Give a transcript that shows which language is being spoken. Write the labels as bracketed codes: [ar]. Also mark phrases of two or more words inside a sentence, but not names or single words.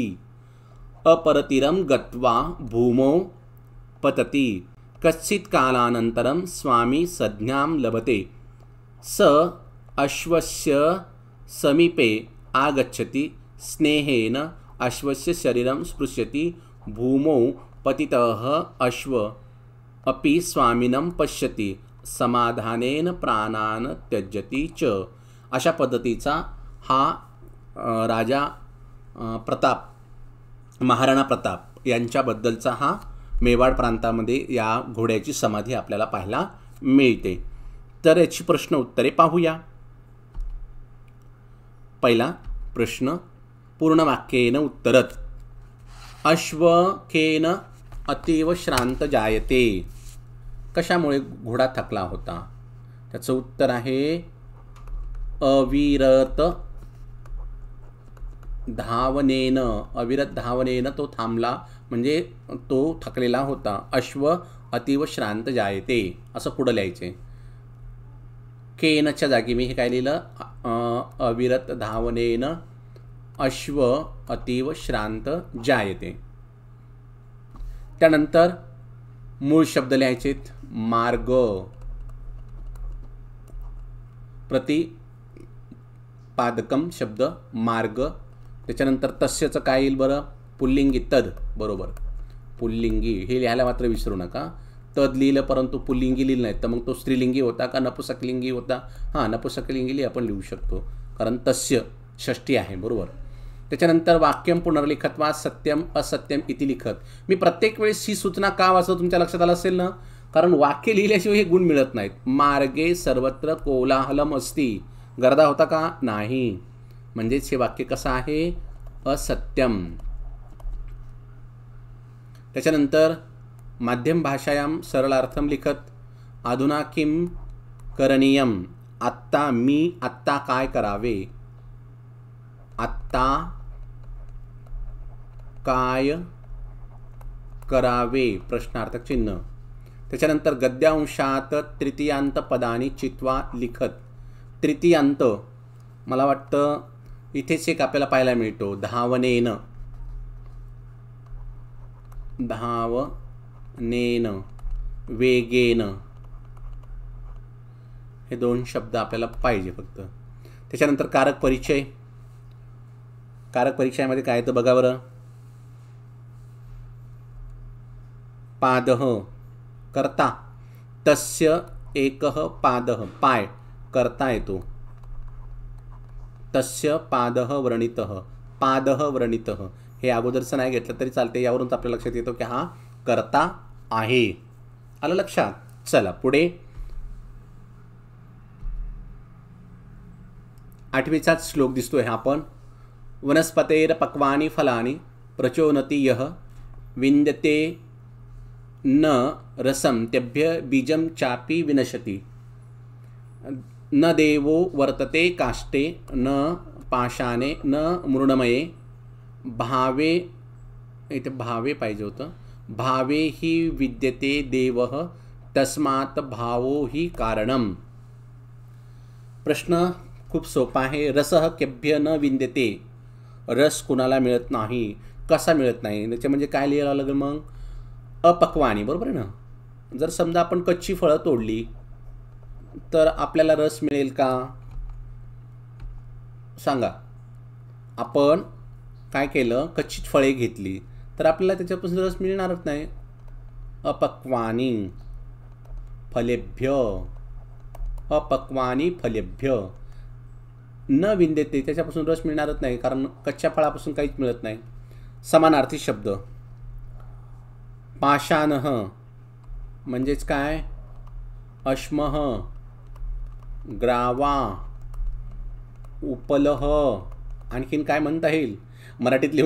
[sa] अपरतिरं गत्वा भूमौ पतति कश्चित् कालानन्तरं स्वामी संज्ञां लभते स अश्वस्य समीपे आगच्छति स्नेहेन अश्वस्य शरीरं स्पृशति भूमौ पतितः अश्व अपि स्वामिनं पश्यति समाधानेन प्राणान् त्यजति च। [mr] अशा पद्धतीचा हा राजा प्रताप महाराणा प्रताप यांच्याबद्दलचा हा मेवाड प्रांतामध्ये या घोड्याची समाधी आपल्याला पाहायला मिळते। तर याची प्रश्न उत्तरे पाहूया। पहिला प्रश्न [sa] पूर्ण वाक्येन उत्तरत। अश्वकेन अतीव श्रांत जायते, [mr] कशामुळे घोडा थकला होता? त्याचं उत्तर आहे [sa] अविरत धावनेन। अविरत धावनेन [mr] तो थांबला म्हणजे तो थकलेला होता। [sa] अश्व अतीव श्रांत जायते [mr] असं पुढं लिहायचे। केनच्या जागी मी हे काय लिहिलं [sa] अविरत धावनेन अश्व अतीव श्रांत जायते। [mr] त्यानंतर मूळ शब्द लिहायचेत। [sa] मार्ग प्रतिपादकम शब्द मार्ग। [mr] त्याच्यानंतर तस्यचं काय येईल बरं? पुल्लिंगी तद, बरोबर पुल्लिंगी। हे लिहायला मात्र विसरू नका। तद लिहिलं परंतु पुल्लिंगी लिहिलं नाही तर मग तो स्त्रीलिंगी होता का नपुसकलिंगी होता? हां नपुसकलिंगी आपण लिहू शकतो कारण तस्य षष्ठी आहे, बरोबर। त्याच्यानंतर [sa] वाक्यम पुनर्लिखत्वा सत्यम असत्यम इति लिखत। [mr] मी प्रत्येक वेळेस ही सूचना का वाचतो तुमच्या लक्षात आलं असेल ना, कारण वाक्य लिहिल्याशिवाय हे गुण मिळत नाहीत। [sa] मार्गे सर्वत्र कोलाहलम अस्ति, [mr] गर्दा होता का? नाही, म्हणजेच हे वाक्य कसं आहे? [sa] असत्यम। त्याच्यानंतर माध्यम भाषायां सरलार्थम लिखत। अधुना किं करणीयम, [mr] आत्ता मी आत्ता काय करावे? आत्ता काय करावे प्रश्नार्थक चिन्ह। त्याच्यानंतर गद्यांशात तृतीयांत [sa] पदानी चित्वा लिखत। [mr] तृतीयांत मला वाटतं इथेच एक आपल्याला पाहायला मिळतो, [sa] धावनेन, धावनेन, वेगेन, [mr] हे दोन शब्द आपल्याला पाहिजे फक्त। त्याच्यानंतर कारक परिचय। कारक परिचयामध्ये काय येतं बघा बरं। [sa] पादः कर्ता, तस्य एकः पादः [mr] पाय कर्ता येतो। [sa] तस्य पादः व्रणितः, पादः व्रणितः [mr] हे अगोदरचं नाही घेतलं तरी चालते, यावरून आपल्या लक्षात येतो की हा कर्ता आहे। आलं लक्षात? चला पुढे 8वीचाच श्लोक दिसतोय हा पण। [sa] वनस्पतेर पक्वानि फलानि प्रचोदति यः विन्दते न रसं तेभ्य बीजं चापि विनशति न देवो वर्तते काष्ठे न पाषाणे न मृण्मये भावे, [mr] इथे भावे पाहिजे होतं, [sa] भावे हि विद्यते देवः तस्मात् भावो हि कारणम। [mr] प्रश्न खूप सोपा आहे। [sa] रसः केभ्य न विद्यते, [mr] रस कुणाला मिळत नाही, कसा मिळत नाही त्याचे म्हणजे काय लिहायला लागेल मग? अपक्वानी, बरोबर आहे ना। जर समजा आपण कच्ची फळं तोडली तर आपल्याला रस मिळेल का? सांगा। आपण काय केलं, कच्ची फळे घेतली तर आपल्याला त्याच्यापासून रस मिळणारच नाही। [sa] अपक्वानी फलेभ्य, अपक्वानी फलेभ्य न विंदेते, [mr] त्याच्यापासून रस मिळणारच नाही कारण कच्च्या फळापासून काहीच मिळत नाही। समानार्थी शब्द पाषाणः म्हणजेच काय? [sa] अश्मः, ग्रावा, उपलह, [mr] आणखीन काय म्हणता येईल?